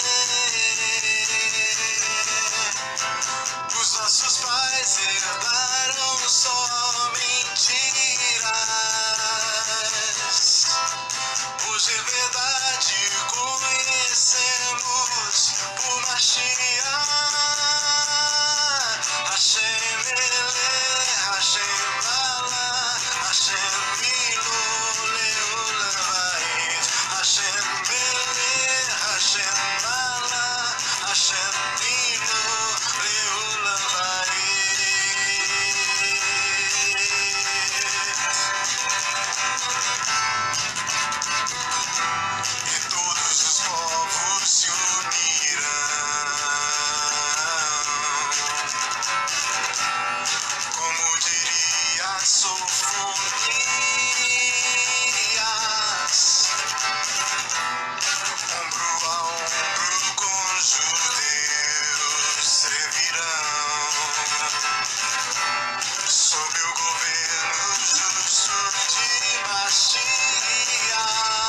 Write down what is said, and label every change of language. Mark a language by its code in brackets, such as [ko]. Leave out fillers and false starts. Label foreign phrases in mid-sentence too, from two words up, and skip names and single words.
[pt] Os nossos pais herdaram só mentiras. Hoje é verdade, conhecemos por Mashiach. [he] ה' מלך, ה' מלך, ה' ימלוך לעולם ועד. ה' מלך, ה' מלך, ה' ימלוך לעולם ועד. [pt] E todos os povos se unirão, como diria Sofonias, ombro a ombro com judeus servirão, sob o governo justo de Mashiach.